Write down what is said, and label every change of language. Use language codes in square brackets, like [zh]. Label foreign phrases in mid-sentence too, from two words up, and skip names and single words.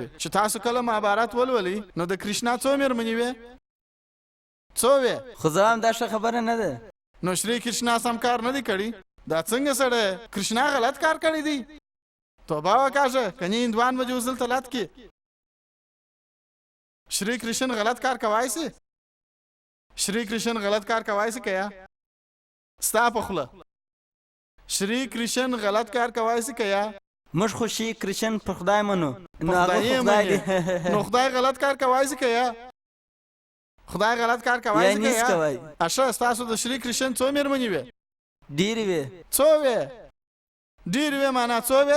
[ps] چې تاسو کله مهابارت ولولئ نو د کرشنا څو مېرمنې وې؟ څو وې؟ خو زه هم دا ښه خبره نه ده. نو شری کرشنا سم کار نه دی کړی. دا څنګه سړی کرشنا غلط کار کړی دی؟ توبه وکاږه، کنی هندوان به جو دلته لات کې. شري کرشن غلط کار کوای سي؟ شري کرشن غلط کار کوای سي کیا؟ ستا په خوله श्री कृष्ण गलत कार کوای سي کیا؟ موږ خو شي کرشن په خدای منو. نو خدای غلط کار کوای سي کیا؟ خدای غلط کار کوای سي کیا؟ اشه تاسو د श्री कृष्ण څو مېرمنې وې؟ ډېرې وې. څو وې؟ ډېرې وې معنا څو وې؟